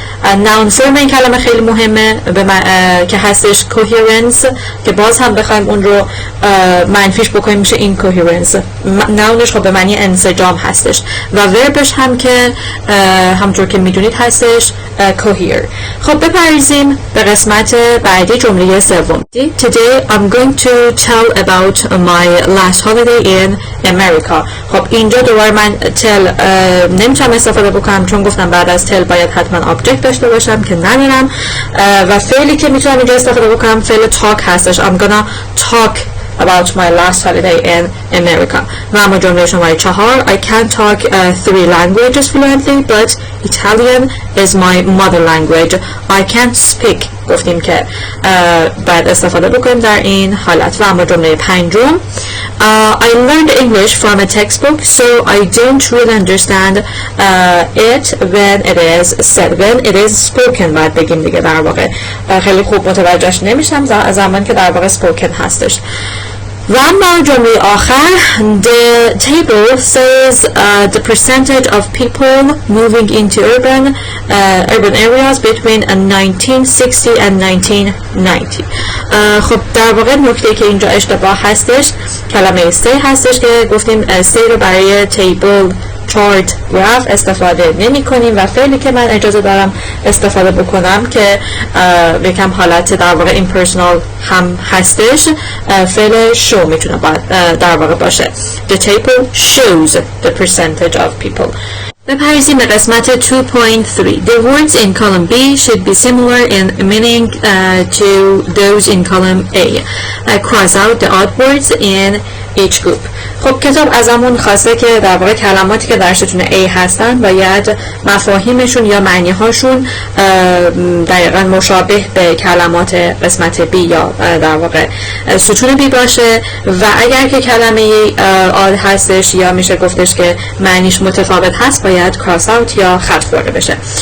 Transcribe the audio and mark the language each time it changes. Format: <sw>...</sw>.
<fa>noun فرم این کلمه خیلی مهمه که هستش coherence که باز هم بخوایم اون رو منفیش بکنیم میشه incoherence. ناونش خب به معنی انسجام هستش و وربش هم که همونطور که میدونید هستش cohere. خب بپریزیم به قسمت بعدی جمله سوم.</fa> <en>Today I'm going to tell about my last holiday in America.</en> <fa>خب اینجا دوباره من tell نمیتونم استفاده بکنم چون گفتم بعد از tell باید حتما object داشته باشم که ندارم و فعلی که میتونم اینجا استفاده بکنم فعل talk هستش.</fa> <en>I'm gonna talk about my last holiday in America.</en> <fa>و اما جمله شماره 4</fa> <en>I can talk 3 languages fluently but Italian is my mother language. I can't speak.</en> <fa>گفتیم که باید استفاده بکنیم در این حالت. و اما جمله 5</fa> <en>I learned English from a textbook so I don't really understand it when it is said. When it is spoken</en> <fa>باید بگیم دیگه، در واقع خیلی خوب متوجهش نمیشم زمان که در واقع spoken هستش. و اما جمله آخر</fa> <en>the table says the percentage of people moving into urban areas between 1960 and 1990.</en> <fa>خب در واقع نکته که اینجا اشتباه هستش کلمه say هستش که گفتیم say رو برای table چارت گراف استفاده نمی کنیم و فعلی که من اجازه دارم استفاده بکنم که یکم حالت در واقع impersonal هم هستش فعل show میتونه در واقع باشه.</fa> <en>The table shows the percentage of people.</en> <fa>بپریزیم به قسمت 2.3.</fa> <en>The words in column B should be similar in meaning to those in column A. Cross out the odd words in each group.</en> <fa>خب کتاب ازمون خواسته که در واقع کلماتی که در ستون A هستن باید مفاهیمشون یا معنیهاشون دقیقاً مشابه به کلمات قسمت B یا در واقع ستون B باشه و اگر که کلمه آد هستش یا میشه گفتش که معنیش متفاوت هست باید کراس اوت یا خط خورده بشه.</fa>